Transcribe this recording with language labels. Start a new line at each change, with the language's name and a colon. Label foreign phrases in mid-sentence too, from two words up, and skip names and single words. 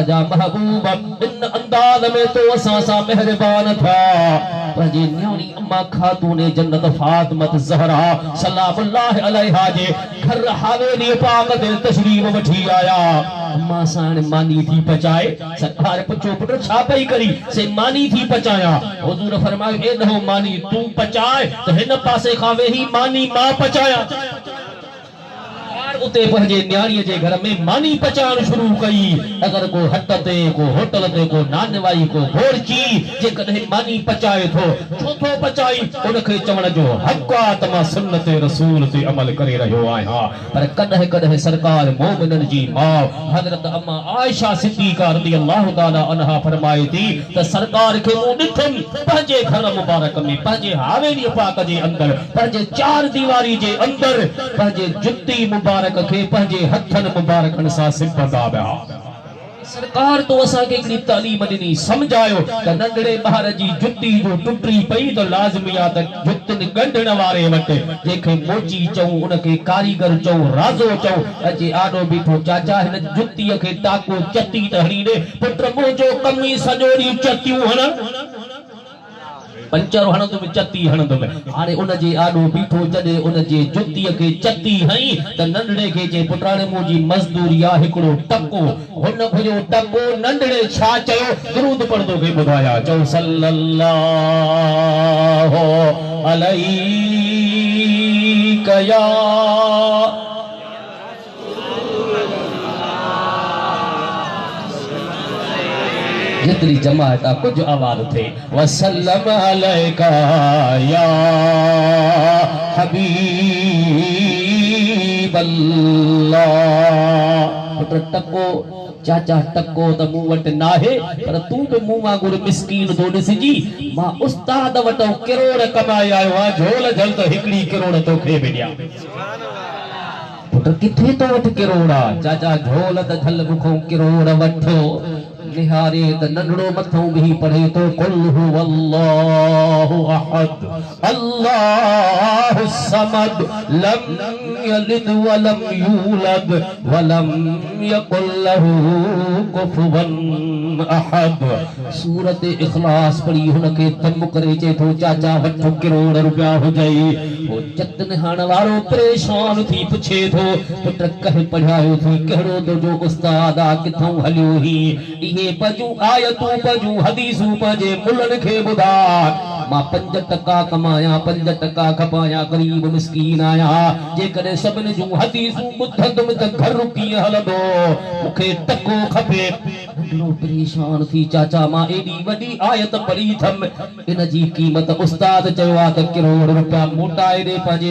Sindhi: जा महबूब इन अंदाज में तो असां सा मेहरबान था पंहिंजे न्याणी अम्मा खातून जन्नत फातिमत ज़हरा
Arabic: سلام الله عليها
Sindhi: जे घर हवेली पाक ते तशरीफ वठी आया अम्मा साण मानी थी पचाए सरकार पुछो पुट छा पई करी से मानी थी पचाया हुजूर फरमायो ए न मानी तू पचाए त हिन पासे खां वेही मानी मां पचाया उते पंहिंजे न्याणीअ जे घर में मानी पचाइण शुरू कई अगर को हट ते को होटल ते को नानवाई को घोरची जे कदे मानी पचाए थो छो थो पचाई उनखे चवण जो हक़ आ त मां सुन्नत रसूल ते अमल करे रहियो आहियां पर कदे कदे सरकार मोमिनन जी मां हजरत अम्मा आयशा सिद्दीका रज़ियल्लाहु
Arabic: تعالى عنها
Sindhi: फरमाए थी त सरकार खे मूं ॾिठुमि पंहिंजे घर मुबारक में पंहिंजे हवेली पाक जे अंदर पंहिंजे चार दीवारी जे अंदर पंहिंजे जुत्ती मुबारक के पंहिंजे हथन मुबारकन सा सिपता बया सरकार तो असा के हिकड़ी तालीम ॾिनी समझायो त नंढड़े ॿार जी जुत्ती जो टुटरी पई तो लाज़मी आ त जुतिन गंढण वारे वटि जेके मोची चऊं उनके कारीगर चऊं राज़ो चऊं अचे आॾो बीठो चाचा हिन जुत्तीअ खे टाको चती त हणी ॾे पुट मुंहिंजो कम ई सॼो ॾींहुं चतियूं हणण पंचर हणंदुमि चती हणंदुमि हाणे उन जे आॾो बीठो जॾहिं उन जे जुत्तीअ खे चती हई त नंढड़े खे जे पुटाणे मुंहिंजी मज़दूरी आहे हिकिड़ो टको हुन घुरियो टको नंढड़े छा चयो दुरूद पढ़ंदो खे ॿुधाया चओ सल्लल्लाहु
Arabic: عليه يا
Urdu: जितनी जमात कुछ आवाज थे
Arabic: وسلم عليك يا حبيب الله
Sindhi: टको चाचा टको त मूं वटि नाहे पर तू बि मूं वांगुरु मिस्कीन थो ॾिसजी मां उस्ताद वटि किरोड़ कमाए आयो आहियां झोल झल त हिकिड़ी किरोड़ तोखे बि ॾियां पुट किथे तो वटि किरोड़ आहे चाचा झोल त झल मूंखों किरोड़ वठो निहारे त नंढड़ो मथों भी पढ़े तो
Arabic: قل هو الله أحد الله الصمد لم يلد ولم يولد ولم يكن له كفوا أحد
Sindhi: सूरत इखलास पढ़ी हुनके दम करे चे तो चाचा वठो किरोड़ रुपया हो जाई ओ जतन हाण वारो परेशान थी पुछे थो पुट कह पढ़ायो थी केड़ो तुजो उस्ताद आ किथों हलियो ही इहे पजू आयतूं पजू हदीसूं पंहिंजे मुल्हनि खे ॿुधा मां 5% कमाया 5% खपाया गरीब मिस्कीन आया जेकॾहिं सभिनी जूं हदीसूं ॿुधंदुमि त घर कीअं हलंदो मूंखे टको खपे परेशान थी चाचा मां एडी वॾी आयत पढ़ी थम इन जी क़ीमत उस्ताद चयो आहे त किरोड़ रुपया मोटाए ॾे पंहिंजे